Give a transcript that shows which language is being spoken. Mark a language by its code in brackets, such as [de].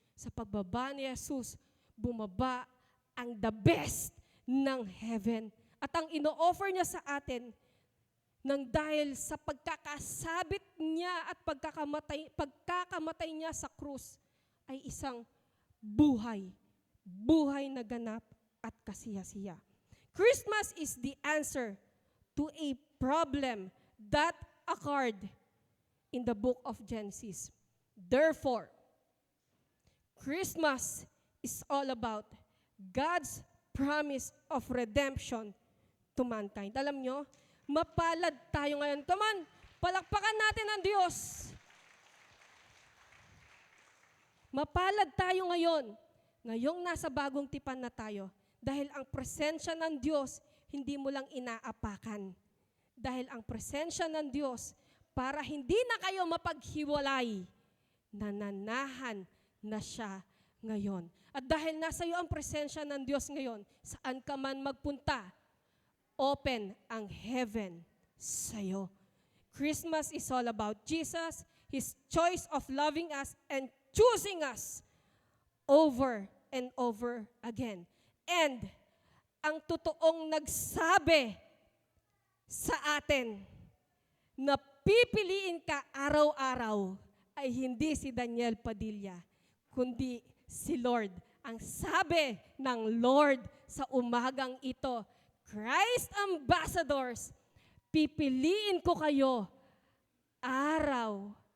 [tl] Sa pagbaba ni Jesus, bumaba ang [en] the best [tl] ng heaven. At ang ino-offer niya sa atin, nang dahil sa pagkakasabit niya at pagkakamatay niya sa krus, ay isang buhay na ganap at kasiya-siya. [en] Christmas is the answer to a problem that occurred in the book of Genesis. Therefore, Christmas is all about God's promise of redemption to mankind. [tl] Alam nyo, mapalad tayo ngayon. [en] Come on, [tl] palakpakan natin ang Diyos. Mapalad tayo ngayon, ngayong nasa bagong tipan na tayo, dahil ang presensya ng Diyos, hindi mo lang inaapakan. Dahil ang presensya ng Diyos, para hindi na kayo mapaghiwalay, nananahan na siya ngayon. At dahil nasa iyo ang presensya ng Diyos ngayon, saan ka man magpunta, open ang heaven sa'yo. [en] Christmas is all about Jesus, His choice of loving us and choosing us over and over again. [tl] And ang totoong nagsabi sa atin na pipiliin ka araw-araw ay hindi si Daniel Padilla, kundi si Lord. Ang sabi ng Lord sa umagang ito, Christ Ambassadors, pipiliin ko kayo araw-araw.